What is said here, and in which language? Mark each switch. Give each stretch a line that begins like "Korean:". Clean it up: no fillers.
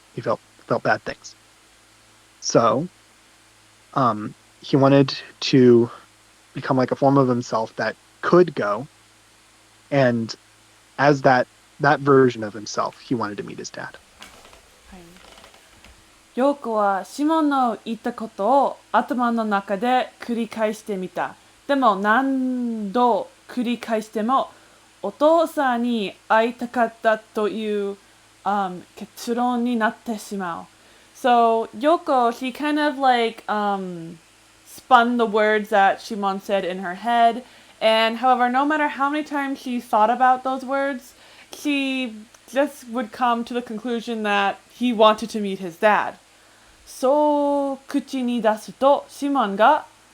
English: He felt bad things. So he wanted to become like a form of himself that could go. And as that version of himself, he wanted to meet his dad.
Japanese: ヨーコはシモンの言ったことを頭の中で繰り返してみた。でも何度繰り返してもお父さんに会いたかったという、結論になってしまう。
English: So Yoko, she kind of spun the words that Shimon said in her head. And however, no matter how many times she thought about those words, she just would come to the conclusion that he wanted to meet his dad.
Japanese: そう口に出すと、シモンが、